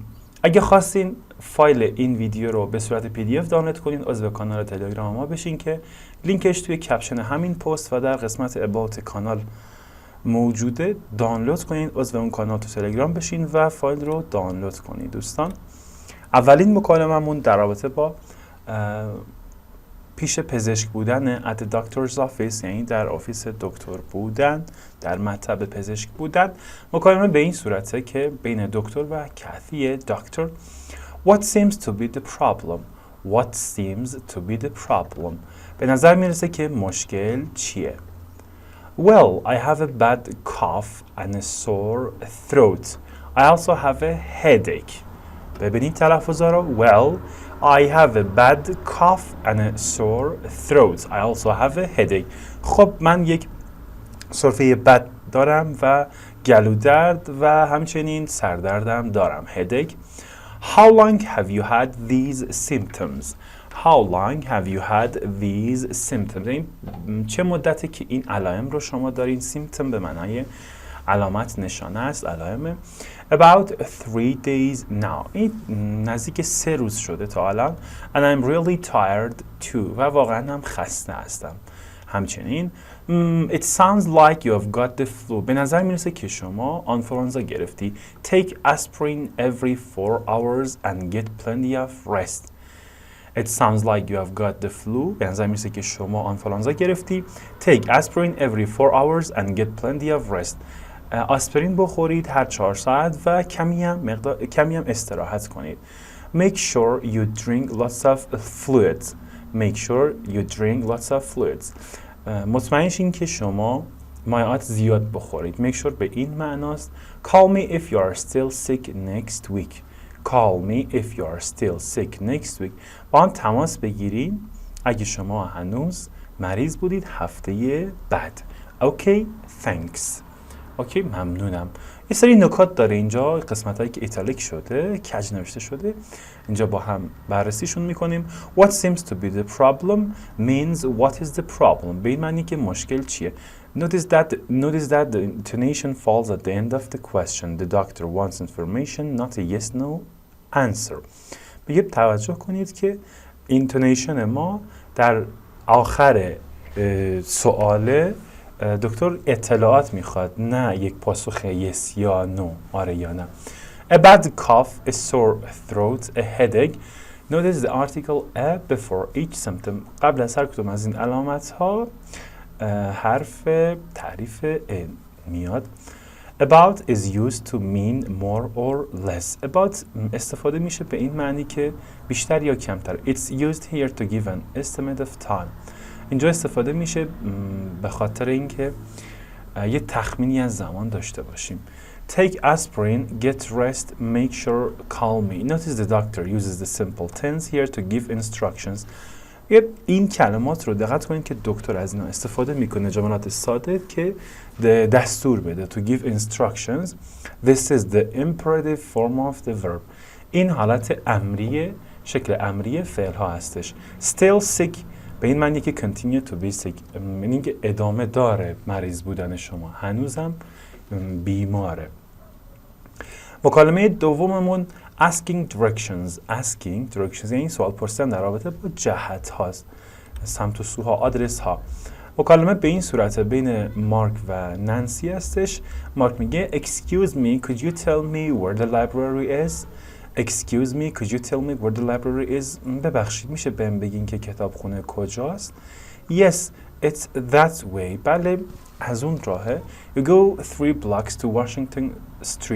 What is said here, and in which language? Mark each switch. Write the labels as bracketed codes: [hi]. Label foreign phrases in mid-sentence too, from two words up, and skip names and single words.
[fa] اگه خواستین فایل این ویدیو رو به صورت PDF دانلود کنین، عضو کانال تلگرام ما بشین که لینکش توی کپشن همین پست و در قسمت اباوت کانال موجوده. دانلود کنید، عضو اون کانال تو تلگرام بشین و فایل رو دانلود کنید. دوستان، اولین مکالممون در رابطه با پیش پزشک بودن [en] at the doctor's office، [fa] یعنی در آفیس دکتر بودن، در مطب پزشک بودن. مکالمه به این صورته که بین دکتر و کثی دکتر. [en] What seems to be the problem? What seems to be the problem? [fa] به نظر میرسه که مشکل چیه؟ [en] Well, I have a bad cough and a sore throat. I also have a headache. [fa] ببینید تلفظا رو. [en] Well, I have a bad cough and a sore throat. I also have a headache. [fa] خب من یک سرفه بد دارم و گلودرد و همچنین سردردم دارم. [en] Headache. How long have you had these symptoms? How long have you had these symptoms? [fa] چه مدتی که این علائم رو شما دارین؟ symptom به معنای علامت، نشانه است، علائمه. [en] About 3 days now. [fa] این نزدیک 3 روز شده تا الان. [en] And I'm really tired too. [fa] و واقعا هم خسته هستم. [en] همچنین it sounds like you have got the flu. [fa] به نظر میرسه که شما آنفلوانزا گرفتی. [en] Take aspirin every 4 hours and get plenty of rest. It sounds like you have got the flu. [fa] به نظر میرسه که شما آنفلوانزا گرفتی. [en] Take aspirin every 4 hours and get plenty of rest. [fa] آسپرین بخورید هر 4 ساعت و کمی هم استراحت کنید. [en] Make sure you drink lots of fluids. Make sure you drink lots of fluids. [fa] مطمئن شین که شما مایعات زیاد بخورید. [en] Make sure [fa] به این معناست. [en] Call me if you are still sick next week. Call me if you are still sick next week. [fa] با هم تماس بگیرید اگه شما هنوز مریض بودید هفته بعد. [en] Okay, thanks. [fa] اوکی، ممنونم. یه سری نکات داره اینجا، قسمت هایی که ایتالیک شده، کج نوشته شده، اینجا با هم بررسیشون میکنیم. [en] What seems to be the problem means what is the problem. [fa] به این معنی که مشکل چیه. [en] Notice that the intonation falls at the end of the question. The doctor wants information, not a yes/no answer. [fa] بگه توجه کنید که اینتونیشن ما در آخر سواله دکتر اطلاعات میخواد، نه یک پاسخ yes یا no، آره یا نه. [en] A bad cough, a sore throat, a headache. Notice the article a before each symptom. [fa] قبل از هر کدوم از این علامت ها حرف تعریف a میاد. [en] About is used to mean more or less. [fa] About استفاده میشه به این معنی که بیشتر یا کمتر. [en] It's used here to give an estimate of time. [fa] اینجا استفاده میشه به خاطر اینکه یه تخمینی از زمان داشته باشیم. [en] Take aspirin, get rest, make sure, call me. Notice the doctor uses the simple tense here to give instructions. [fa] این کلمات رو دقت کنید که دکتر از اینا استفاده میکنه، جملات ساده که دستور بده. [en] To give instructions. This is the imperative form of the verb. [fa] این حالت امریه، شکل امریه فعل ها هستش. [en] Still sick. [fa] به این معنی که [en] continue to be sick، [fa] یعنی که ادامه داره مریض بودن شما، هنوزم بیماره. مکالمه دوممون [en] asking directions [fa] یعنی سوال پرسیدن در رابطه با جهت هاست، سمت و سوها، آدرس ها. مکالمه به این صورت بین مارک و نانسی هستش. مارک میگه [en] excuse me, could you tell me where the library is? Excuse me, could you tell me where the library is? [fa] ببخشید میشه بهم بگین که کتابخونه کجاست؟ [en] Yes, it's that way. [fa] بله، از اون راهه. [en] You go 3 blocks to Washington Street.